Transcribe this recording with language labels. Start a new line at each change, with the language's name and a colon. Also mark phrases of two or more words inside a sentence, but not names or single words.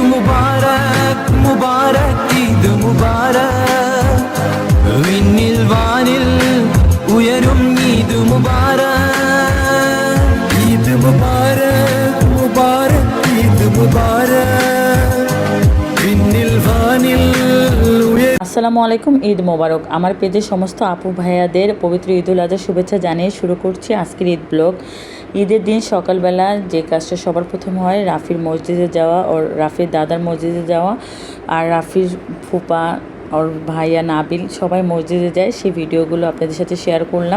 Malayalam: മുബാരക് മുബാരക് ഈദ് മുബാരക് വിണ്ണിൽ വാനിൽ ഉയരും ഈദ് മുബാരക് ഈദ് മുബാരക് മുബാരക് ഈദ് മുബാരക് വിണ്ണിൽ വാനിൽ
Bangla: আসসালামু আলাইকুম। ঈদ মোবারক। আমার পেজে সমস্ত আপু ভাইয়াদের পবিত্র ঈদুল আজহার শুভেচ্ছা জানিয়ে শুরু করছি আজকের ঈদ ব্লগ। ঈদের দিন সকালবেলা যে কাজটা সবার প্রথম হয়, রাফির মসজিদে যাওয়া, ওর রাফির দাদার মসজিদে যাওয়া, আর রাফির ফুপা ওর ভাইয়া নাবিল সবাই মসজিদে যায়, সেই ভিডিওগুলো আপনাদের সাথে শেয়ার করলাম।